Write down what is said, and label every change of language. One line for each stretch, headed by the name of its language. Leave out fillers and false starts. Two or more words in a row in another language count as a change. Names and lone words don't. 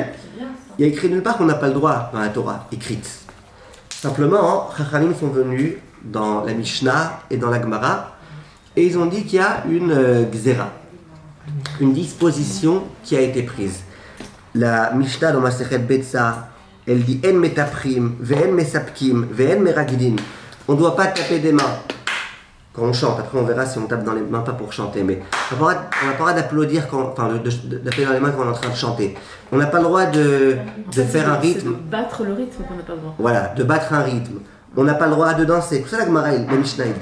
French: Il y a écrit nulle part qu'on n'a pas le droit dans la Torah, écrite. Simplement, Chachamim sont venus dans la Mishnah et dans la Gemara, et ils ont dit qu'il y a une gzera, une disposition qui a été prise. La Mishnah dans Masechet Betsa, elle dit
Hebrew: אין מטפחין, ואין מספקין, ואין מרקדין.
French: On ne doit pas taper des mains quand on chante. Après, on verra si on tape dans les mains, pas pour chanter, mais on n'a pas le droit d'applaudir, d'appeler dans les mains quand on est en train de chanter. On n'a pas le droit de faire un rythme. De battre le rythme qu'on n'a pas le droit. Voilà, de battre un rythme. On n'a pas le droit de danser. Tout ça, la Gemara, la Mishnah, il dit.